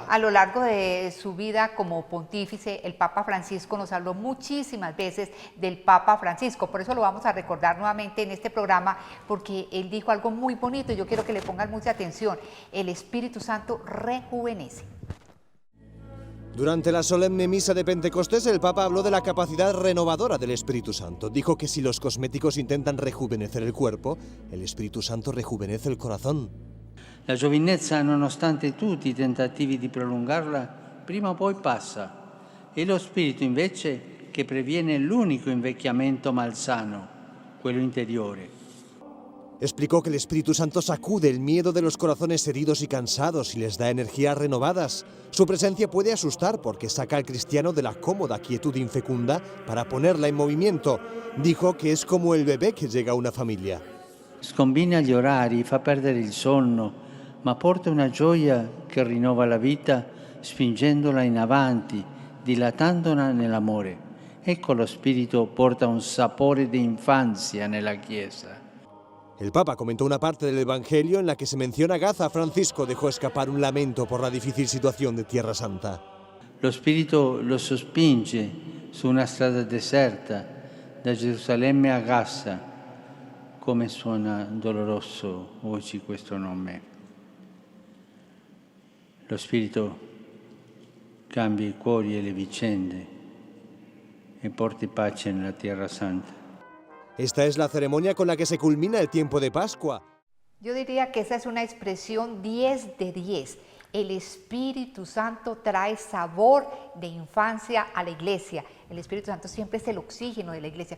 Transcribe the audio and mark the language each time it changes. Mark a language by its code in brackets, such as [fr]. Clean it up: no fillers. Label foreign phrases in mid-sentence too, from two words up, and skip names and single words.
[es] A lo largo de su vida como pontífice, el Papa Francisco nos habló muchísimas veces del Papa Francisco, por eso lo vamos a recordar nuevamente en este programa, porque él dijo algo muy bonito y yo quiero que le pongan mucha atención: el Espíritu Santo rejuvenece. Durante la solemne misa de Pentecostés, el Papa habló de la capacidad renovadora del Espíritu Santo. Dijo que si los cosméticos intentan rejuvenecer el cuerpo, el Espíritu Santo rejuvenece el corazón. [it] La giovinezza, nonostante tutti i tentativi di prolungarla, prima o poi passa. È lo Spirito invece che previene l'unico invecchiamento malsano, quello interiore. [es] Explicó que el Espíritu Santo sacude el miedo de los corazones heridos y cansados y les da energías renovadas. Su presencia puede asustar porque saca al cristiano de la cómoda quietud infecunda para ponerla en movimiento. Dijo que es como el bebé que llega a una familia. [it] Scombina gli orari, fa perdere il sonno, ma porta una gioia che rinnova la vita spingendola in avanti, dilatandola nell'amore. Ecco lo Spirito porta un sapore di infanzia nella Chiesa. [es] El Papa comentó una parte del Evangelio en la que se menciona a Gaza. Francisco dejó escapar un lamento por la difícil situación de Tierra Santa. [it] Lo Spirito lo sospinge su una strada deserta, da Gerusalemme a Gaza. Come suona doloroso oggi questo nome. Lo Spirito cambia i cuori e le vicende e porti pace nella Tierra Santa. [es] Esta es la ceremonia con la que se culmina el tiempo de Pascua. Yo diría que esa es una expresión 10 de 10. El Espíritu Santo trae sabor de infancia a la iglesia. El Espíritu Santo siempre es el oxígeno de la iglesia.